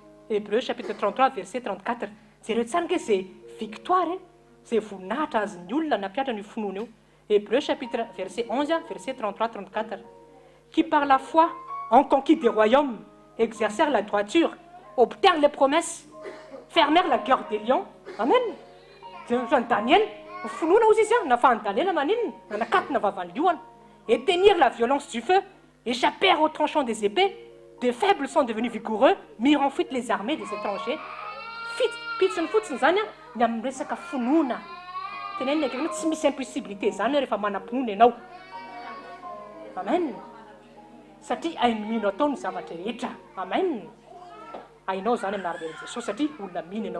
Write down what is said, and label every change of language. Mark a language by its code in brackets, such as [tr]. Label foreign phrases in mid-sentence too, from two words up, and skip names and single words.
[fr] Hébreu chapitre 33 verset 34. [mg] Jereo tsara ke zay victoire zay voninahitra azony olona nampiatra ny finoana io. [fr] Hébreu chapitre verset 11 verset 33-34. Qui par la foi ont conquis des royaumes, exercèrent la droiture, obtinrent les promesses, fermèrent la gueule des lions. [mg] Amen. Daniel, finoana ozy izy nafahany Daniel maninona nanakatina vavan'ny liona, [fr] éteignirent la violence du feu, échappèrent au tranchant des épées, de faibles sont devenus vigoureux, mirent en fuite les armées des étrangers. [mg] Pitsiny fotsiny zany ny amin'ny resaka finoana. Tenenina akaikinao tsy misy impossibilité zany rehefa manam-pinoana ianao. Amen. Satria hainy mino atao ny zavatra rehetra. Amen. Hainao zany amin'ny anaran'i Jesosy satria olona mino ianao.